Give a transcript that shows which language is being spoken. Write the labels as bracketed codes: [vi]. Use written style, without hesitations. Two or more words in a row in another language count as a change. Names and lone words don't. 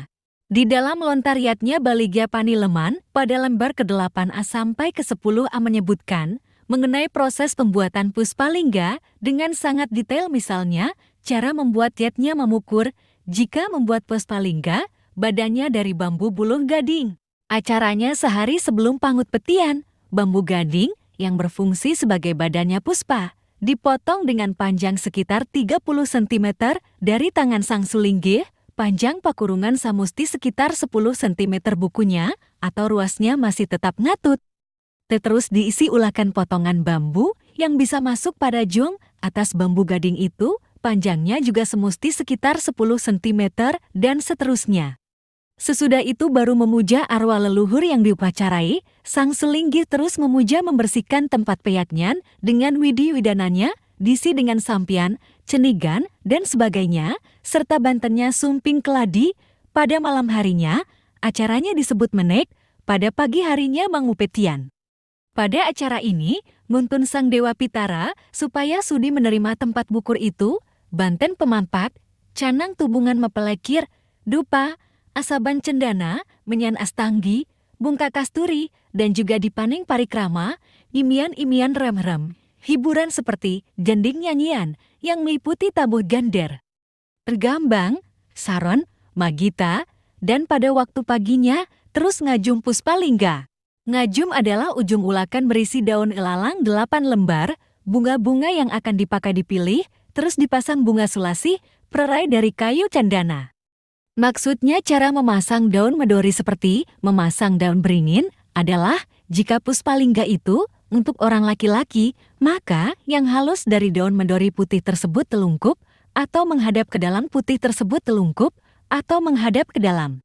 [id] Di dalam lontaryatnya Baligya Panileman pada lembar ke-8A sampai ke-10A menyebutkan mengenai proses pembuatan Puspalingga dengan sangat detail, misalnya cara membuat yatnya memukur. Jika membuat Puspalingga, badannya dari bambu buluh gading. Acaranya sehari sebelum pangut petian. Bambu gading yang berfungsi sebagai badannya puspa dipotong dengan panjang sekitar 30 cm dari tangan sang sulinggih, panjang pakurungan samusti sekitar 10 cm bukunya atau ruasnya masih tetap ngatut. Terus diisi ulakan potongan bambu yang bisa masuk pada jung. Atas bambu gading itu, panjangnya juga semusti sekitar 10 cm dan seterusnya. Sesudah itu baru memuja arwah leluhur yang diupacarai, sang sulinggih terus memuja membersihkan tempat peyaknyan dengan widi-widananya, diisi dengan sampian, cenigan, dan sebagainya, serta bantennya sumping keladi. Pada malam harinya, acaranya disebut menek, pada pagi harinya mangupetian. Pada acara ini, nuntun sang Dewa Pitara supaya sudi menerima tempat bukur itu, banten pemampat, canang tubungan mepelekir, dupa, asaban cendana, menyan astanggi, bungka kasturi, dan juga dipaning parikrama, imian-imian rem-rem, hiburan seperti gending nyanyian yang meliputi tabuh gander, tergambang, saron, magita, dan pada waktu paginya terus ngajum Puspalingga. Ngajum adalah ujung ulakan berisi daun ilalang 8 lembar, bunga-bunga yang akan dipakai dipilih, terus dipasang bunga sulasi, perai dari kayu cendana. Maksudnya cara memasang daun medori seperti memasang daun beringin adalah jika Puspalingga itu untuk orang laki-laki, maka yang halus dari daun medori putih tersebut telungkup atau menghadap ke dalam putih tersebut telungkup atau menghadap ke dalam.